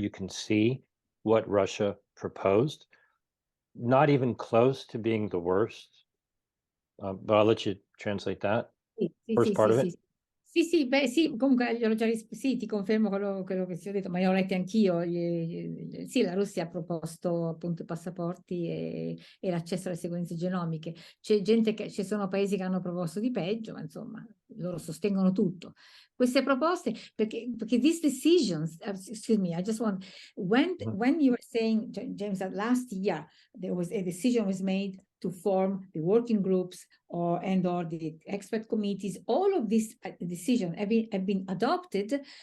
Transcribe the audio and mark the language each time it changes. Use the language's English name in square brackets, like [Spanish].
[English] You can see what Russia proposed. Not even close to being the worst, but I'll let you translate that. First part of it. [Italian] Sì, beh, sì, comunque gliel'ho già sì, ti confermo quello che ti ho detto, ma io l'ho letto anch'io. Sì, la Russia ha proposto appunto i passaporti e l'accesso alle sequenze genomiche. C'è gente ci sono paesi che hanno proposto di peggio, ma insomma, loro sostengono tutto. Queste proposte, perché [English] these decisions, excuse me, I just want, when you were saying, James, that last year there was a decision was made to form the working groups or the expert committees, all of these decisions have been adopted.